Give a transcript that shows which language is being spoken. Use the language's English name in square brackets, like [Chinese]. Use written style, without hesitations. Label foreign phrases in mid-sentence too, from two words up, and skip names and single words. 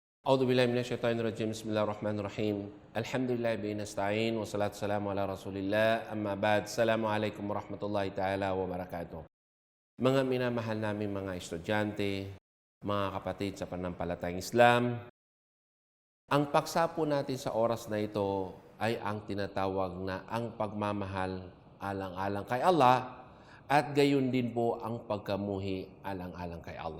[Arabic] أعوذ بالله من الشيطان الرجيم. بسم الله الرحمن الرحيم. الحمد لله به نستعين والصلاة والسلام على رسول الله. أما بعد. السلام عليكم ورحمة الله تعالى وبركاته. [Filipino] Mga minamahal namin mga estudyante, mga kapatid sa pananampalatayang Islam, ang paksa po natin sa oras na ito ay ang tinatawag na ang pagmamahal alang-alang kay Allah at gayon din po ang pagkamuhi alang-alang kay Allah.